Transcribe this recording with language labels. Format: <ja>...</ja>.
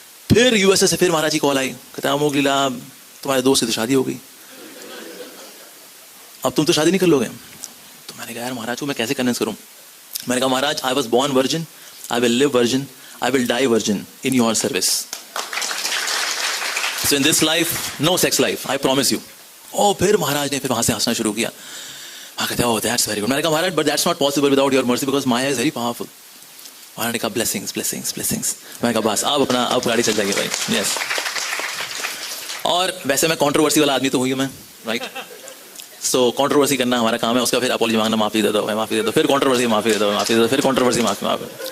<hi>फिर यूएसए से फिर महाराज की कॉल आई, कहते हैं अमोघ लीला तुम्हारे दोस्त की तो शादी हो गई, अब तुम तो शादी नहीं कर लोगे। तो मैंने कहा यार महाराज को मैं कैसे कन्विंस करूं? मैंने कहा महाराज</hi> <en>I was born virgin, I will live virgin, I will die virgin in your service. So in this life, no sex life, I promise you.</en> <hi>Oh, फिर महाराज ने फिर वहाँ से हंसना शुरू किया। हाँ कहते हैं,</hi> <en>oh that's very good.</en> <hi>मैंने कहा महाराज</hi> <en>but that's not possible without your mercy because Maya is very powerful.</en> <hi>महाराज ने कहा</hi> <en>blessings, blessings, blessings.</en> <hi>मैंने कहा बस अब गाड़ी चल जाएगी भाई।</hi> <en>Yes.</en> <hi>और वैसे मैं कंट्रोवर्सी वाला आदमी तो हुई हूँ मैं, right? So कंट्रोवर्सी करना हमारा काम है, उसका फिर अपॉलॉजी मांगना, माफी दे दो, माफी दे दो, फिर कंट्रोवर्सी माफी दे दो, माफी दे दो, फिर कंट्रोवर्सी माफी।</hi>